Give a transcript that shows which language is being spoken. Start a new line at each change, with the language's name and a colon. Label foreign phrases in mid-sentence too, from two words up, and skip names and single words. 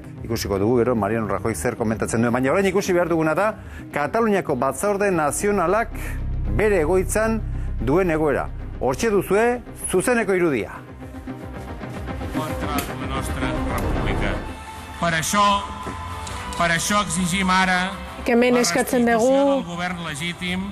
Basque: Ikusiko dugu gero Mariano Rajoy zer komentatzen duen, baina orain ikusi behar duguna da Kataluniako Batzorde Nazionalak bere egoitzan duen egoera. Hortxe duzue, zuzeneko irudia.
Catalan: Contra la nostra república. Per això exigim ara
Basque: hemen eskatzen dugu
Catalan: govern legítim